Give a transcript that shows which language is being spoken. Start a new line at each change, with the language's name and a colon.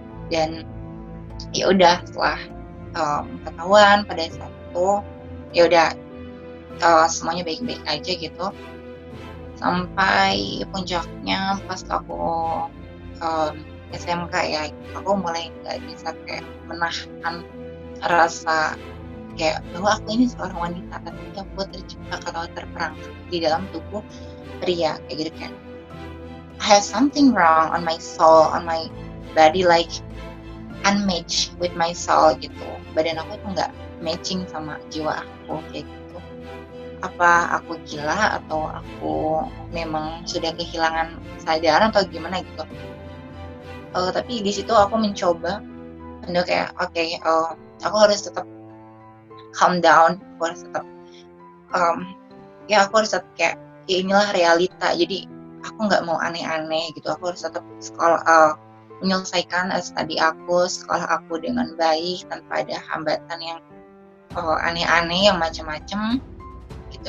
Indonesian: Dan ya udah setelah ketahuan pada saat itu, ya udah semuanya baik-baik aja gitu, sampai puncaknya pas aku SMK ya, aku mulai nggak bisa kayak menahan rasa kayak bahwa aku ini seorang wanita, tapi aku terjebak atau terperangkap di dalam tubuh pria kayak gitu kan.
English: I have something wrong on my soul, on my body, like unmatched with my soul gitu.
Indonesian: Badan aku tuh nggak matching sama jiwa aku kayak gitu. Apa aku gila atau aku memang sudah kehilangan kesadaran atau gimana gitu. Tapi di situ aku mencoba untuk kayak aku harus tetap calm down, aku harus tetap aku harus tetap kayak ya inilah realita, jadi aku nggak mau aneh-aneh gitu, aku harus tetap sekolah, menyelesaikan studi aku, sekolah aku dengan baik tanpa ada hambatan yang aneh-aneh yang macam-macam gitu.